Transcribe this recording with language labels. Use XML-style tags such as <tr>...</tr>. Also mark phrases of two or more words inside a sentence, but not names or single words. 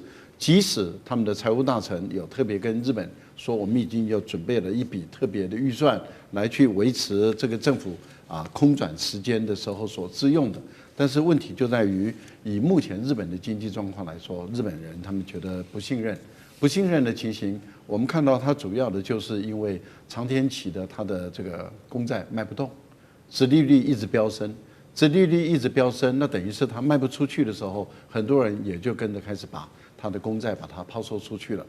<zh>即使他們的財務大臣有特別跟日本說，我們已經有準備了一筆特別的預算來去維持這個政府空轉時間的時候所支用的，但是問題就在於以目前日本的經濟狀況來說，日本人他們覺得不信任的情形，我們看到它主要的就是因為長天期的它的這個公債賣不動，殖利率一直飆升，殖利率一直飆升，那等于是它賣不出去的时候，很多人也就跟着開始把它的公債把它拋售出去了。</zh>